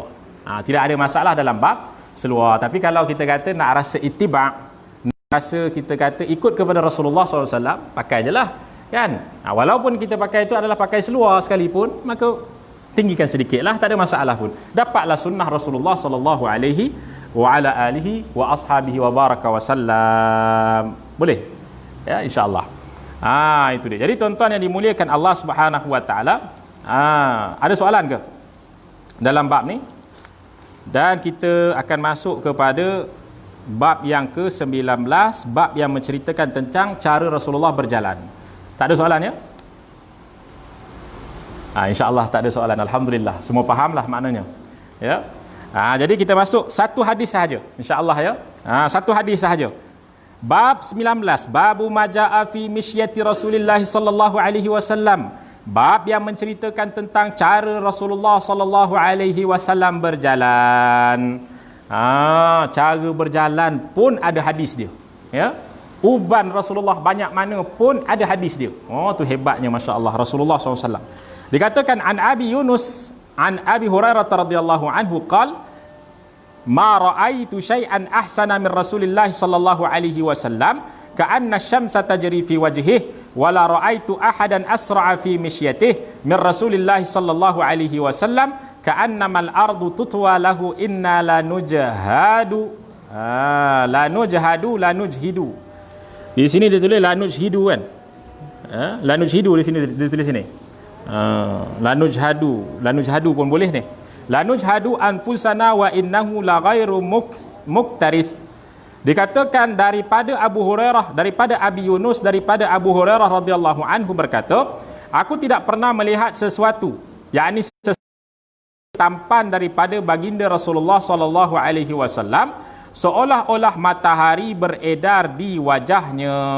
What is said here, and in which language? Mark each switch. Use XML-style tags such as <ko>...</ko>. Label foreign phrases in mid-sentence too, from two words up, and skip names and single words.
<ms>Tidak ada masalah dalam bab seluar. Tapi kalau kita kata nak rasa ittiba', rasa kita kata ikut kepada Rasulullah SAW, pakai je lah. Kan? Walaupun kita pakai itu adalah pakai seluar sekalipun, maka tinggikan sedikit lah, tak ada masalah pun. Dapatlah sunnah Rasulullah</ms> <ar>صلى الله عليه وعلى آله وأصحابه وبارك وسلم.</ar> <ms>Boleh? Ya,</ms> <ar>إن شاء الله.</ar> <ms>Itu dia. Jadi tuan-tuan yang dimuliakan Allah</ms> <ar>سبحانه وتعالى,</ar> <ms>ada soalan ke dalam bab ni? Dan kita akan masuk kepada bab yang ke-19, bab yang menceritakan tentang cara Rasulullah berjalan. Tak ada soalan ya?</ms> <ar>إن شاء الله</ar> <ms>tak ada soalan. Alhamdulillah. Semua fahamlah maknanya. Ya. Jadi kita masuk satu hadis sahaja.</ms> <ar>إن شاء الله</ar> <ms>ya. Satu hadis sahaja. Bab 19,</ms> <ar>باب ما جاء في مشية رسول الله صلى الله عليه وسلم.</ar> <ms>Bab yang menceritakan tentang cara Rasulullah</ms> <ar>صلى الله عليه وسلم</ar> <ms>berjalan. Cara berjalan pun ada hadis dia. Ya. Uban Rasulullah banyak mana pun ada hadis dia. Tu hebatnya</ms> <ar>ما شاء الله</ar> <ms>Rasulullah SAW.</ms> <ar>Dikatakan عن أبي يونس عن أبي هريرة رضي الله عنه قال ما رأيت شيئا أحسن من رسول الله صلى الله عليه وسلم كأن الشمس تجري في وجهه ولا رأيت أحدا أسرع في مشيته من رسول الله صلى الله عليه وسلم كأنما الأرض تطوى له إنا لنجهد لا نجهد.</ar> <ms>Di sini dia tulis</ms> <ar>لا نجهد</ar> <ms>kan?</ms> <ar>لا نجهد</ar> <ms>di sini dia tulis sini.</ms> <ar>لا نجهد</ar> <ms>pun boleh ni.</ms> <ar>لا نجهد أنفسنا وإنه لغير مكترث.</ar> <ms>Dikatakan daripada Abu Hurairah, daripada Abi Yunus, daripada Abu Hurairah</ms> <ar>رضي الله عنه</ar> <ms>berkata, aku tidak pernah melihat sesuatu, yakni tampan daripada baginda Rasulullah</ms> <ar>صلى الله عليه وسلم</ar> <ms>seolah-olah matahari beredar di wajahnya.</ms>